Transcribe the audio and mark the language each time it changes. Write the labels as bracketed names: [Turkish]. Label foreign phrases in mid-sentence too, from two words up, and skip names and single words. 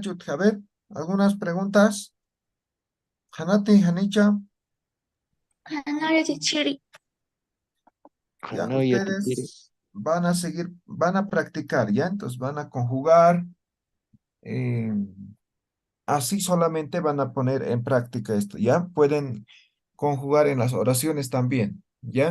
[Spanish] A ver, algunas preguntas. [Aymara] Hanati, Hanicha. Hana yatichiri. [Spanish] Ya, No, ya te quiere. ustedes van a seguir, van a practicar, ¿ya? Entonces van a conjugar. eh, Así solamente van a poner en práctica esto, ¿ya? Pueden conjugar en las oraciones también, ¿ya?